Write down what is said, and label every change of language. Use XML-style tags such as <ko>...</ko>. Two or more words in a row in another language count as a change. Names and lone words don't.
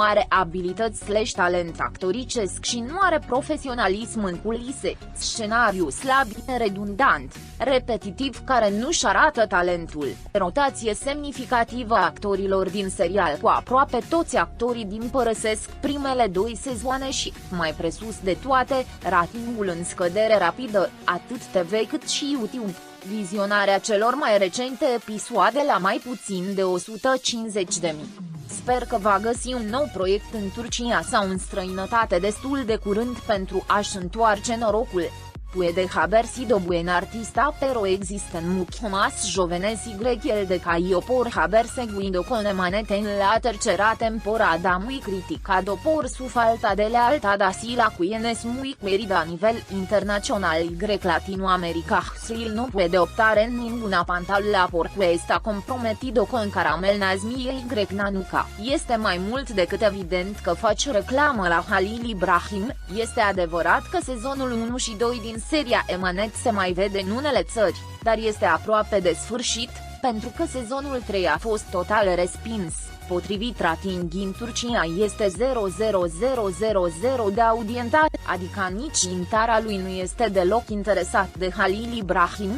<ro>are abilități/talent actoricesc și nu are profesionalism în culise, scenariu slab, redundant, repetitiv care nu-și arată talentul, rotație semnificativă a actorilor din serial cu aproape toți actorii din părăsesc primele 2 sezoane și, mai presus de toate, ratingul în scădere rapidă, atât TV cât și YouTube. Vizionarea celor mai recente episoade la mai puțin de 150.000. Sper că va găsi un nou proiect în Turcia sau în străinătate destul de curând pentru a-și întoarce norocul.</ro> <es>Puede haber buen artista pero existen mucho más jóvenes y el de cayó por haber seguido con Emanete en la tercera temporada muy criticado por su falta de lealtad a Sila quien es muy querida a nivel internacional y Latinoamérica. Sil no puede optar en ninguna pantalla porque está comprometido con Caramel Nazmi y Nanuka.</es> <ro>Este mai mult decât evident că face reclamă la Halil Ibrahim, este adevărat că sezonul 1 și 2 din seria Emanet se mai vede în unele țări, dar este aproape de sfârșit, pentru că sezonul 3 a fost total respins. Potrivit rating în Turcia este 0,0000 de audiență, adică nici în țara lui nu este deloc interesat de Halil Ibrahim.</ro>